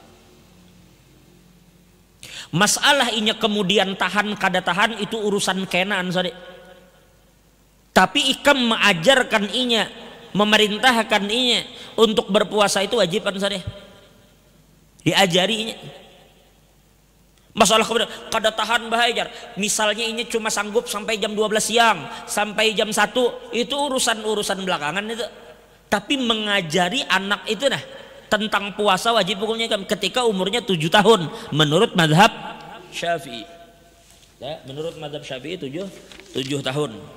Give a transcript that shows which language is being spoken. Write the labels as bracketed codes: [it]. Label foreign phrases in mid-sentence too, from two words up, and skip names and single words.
[bjn] Masalah inya kemudian tahan kada tahan itu urusan kenaan sorry. Tapi ikam mengajarkan inya, memerintahkan inya untuk berpuasa itu wajiban sorry. [id] Diajarinya. [bjn] Masalah kemudian kada tahan bahajar. [id] Misalnya ini cuma sanggup sampai jam 12 siang, sampai jam 1, itu urusan belakangan itu. Tapi mengajari anak itu nah tentang puasa wajib hukumnya ketika umurnya 7 tahun menurut mazhab Syafi'i. Ya, menurut mazhab Syafi'i 7 tahun.